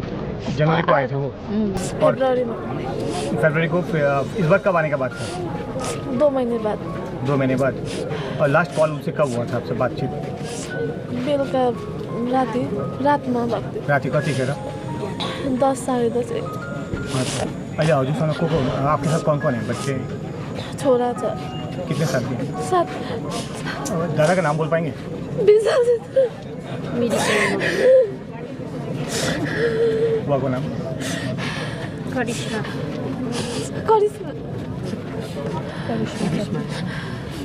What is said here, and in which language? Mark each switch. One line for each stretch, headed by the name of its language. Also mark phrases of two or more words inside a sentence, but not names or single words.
Hindi: जनवरी को आए थे वो और फरवरी में फरवरी को इस बार कब आने का बात था? 2 महीने बाद 2 महीने बाद। और
English: last call
Hindi: उनसे कब हुआ था आपसे बातचीत?
Nepali: बेलुका रात में भएको राति कति खेर? 10 साढे 10
Hindi: अच्छा,
Nepali: अहिले हजुरसँग को
Hindi: आपके साथ कौन कौन है बच्चे?
Nepali: छोरा छ
Hindi: कितने साल के हैं? 7 दादा का नाम बोल पाएंगे? 20 साल से मेरी बुआ को नाम? करिश्मा करिश्मा